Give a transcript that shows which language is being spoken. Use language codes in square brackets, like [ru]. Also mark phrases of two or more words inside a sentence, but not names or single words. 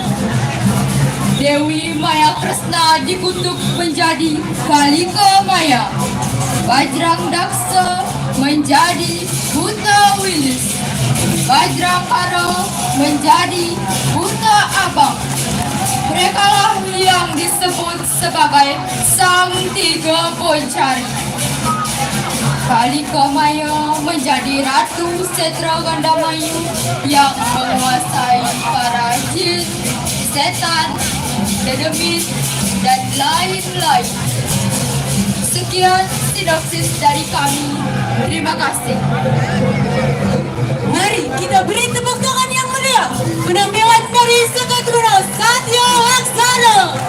[id] Dewi Maya Krishna dikutuk menjadi Kalika Maya. Bajrang Daksa menjadi buta wilis. Bajrakara menjadi buta abang. Merekalah yang disebut sebagai Sang Tiga Boncari. Kalika Maya menjadi Ratu Setra Gandamayu yang menguasai para jin, setan, dedemit, dan lain-lain. Sekian sinopsis dari kami. Terima kasih. Mari kita beri tepuk tangan yang meriah penampilan dari Seketruna Satya Laksana.